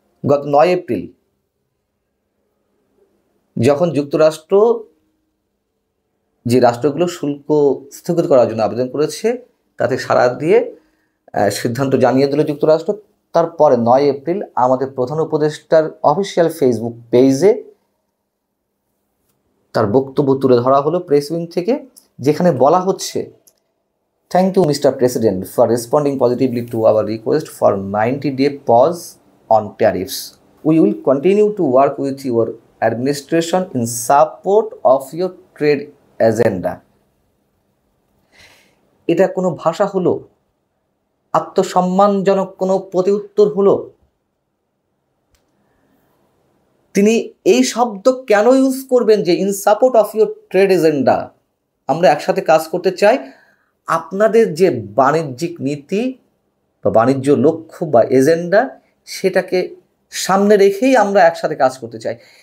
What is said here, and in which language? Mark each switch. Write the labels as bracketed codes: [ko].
[bn] গত 9 এপ্রিল যখন যুক্তরাষ্ট্র যে রাষ্ট্রগুলো শুল্ক স্থগিত করার জন্য আবেদন করেছে, তাতে সাড়া দিয়ে সিদ্ধান্ত জানিয়ে দিল যুক্তরাষ্ট্র, তারপরে 9 এপ্রিল আমাদের প্রধান উপদেষ্টার অফিসিয়াল ফেসবুক পেজে তার বক্তব্য তুলে ধরা হলো প্রেস উইং থেকে, যেখানে বলা হচ্ছে, [en] Thank you mister president for responding positively to our request for 90-day pause on tariffs. We will continue to work with your administration in support of your trade agenda. [bn] এটা কোনো ভাষা হলো? আত্মসম্মানজনক কোনো প্রতিউত্তর হলো? তিনি এই শব্দ কেন ইউজ করবেন যে [en] In support of your trade agenda? [bn] আমরা একসাথে কাজ করতে চাই, আপনাদের যে বাণিজ্যিক নীতি বা বাণিজ্য লক্ষ্য বা এজেন্ডা, সেটাকে সামনে রেখেই আমরা একসাথে কাজ করতে চাই।